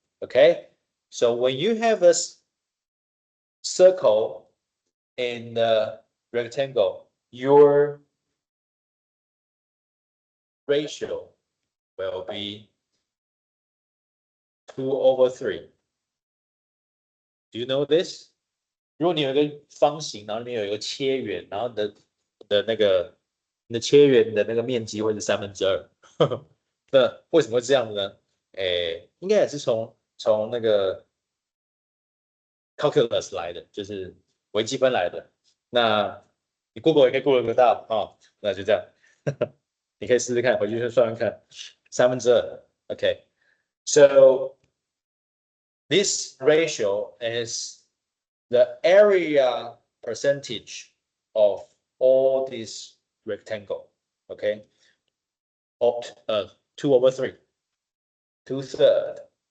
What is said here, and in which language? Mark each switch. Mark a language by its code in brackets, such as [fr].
[en] Okay, so when you have a circle in the rectangle, your ratio will be 2/3. Do you know this? [zh] 如果你有一个方形，然后里面有一个切圆，然后你的切圆的那个面积会是2/3。那为什么会这样呢？应该也是从那个 calculus 来的，就是微积分来的。那你 Google 也可以 Google 得到哦。那就这样，你可以试试看，回去算算看，2/3。 [en] OK， so this ratio is the area percentage of all these rectangle. Okay, 2/3, 2/3.